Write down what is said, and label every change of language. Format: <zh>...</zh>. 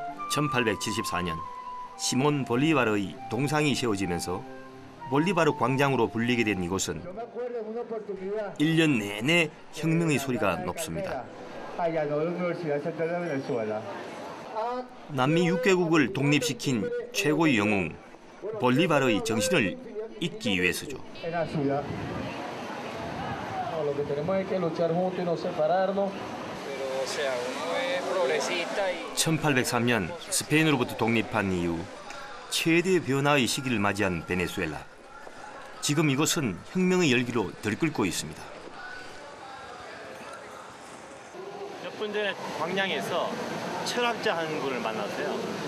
<ko>(1874년) 시몬 볼리바르의 동상이 세워지면서 볼리바르 광장으로 불리게 된 이곳은 1년 내내 혁명의 소리가 높습니다. 남미 6개국을 독립시킨 최고의 영웅 볼리바르의 정신을 잊기 위해서죠.</ko> <es>en la ciudad. No, lo que tenemos es que luchar juntos y no separarnos. Pero, o sea, uno es progresista y...</es> <ko>1803년 스페인으로부터 독립한 이후 최대 변화의 시기를 맞이한 베네수엘라. 지금 이곳은 혁명의 열기로 들끓고 있습니다. 몇 분 전에 광양에서 철학자 한 분을 만났어요.</ko>